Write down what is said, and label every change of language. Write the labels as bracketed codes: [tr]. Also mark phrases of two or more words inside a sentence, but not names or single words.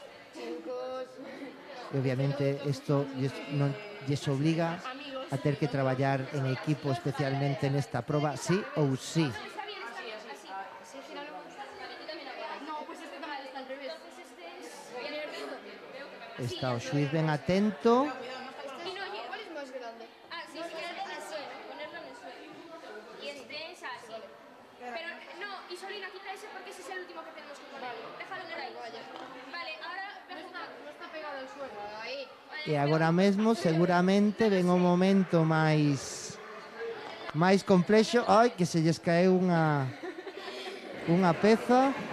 [gl] E obviamente isto non lles obliga a ter que traballar en equipo, especialmente nesta proba, sí ou sí. Está o xuiz ben atento. [es] ¿Cuál es más grande? Sí, si quieres ponerlo en el suelo. Y este es así. Pero no, Isolina, quita ese porque ese es el último que tenemos que poner. Déjalo por ahí. Vale, ahora no está pegado al suelo. Ahí. [gl] E agora mesmo seguramente ven o momento máis complexo. Ai, que se lles caeu unha peza.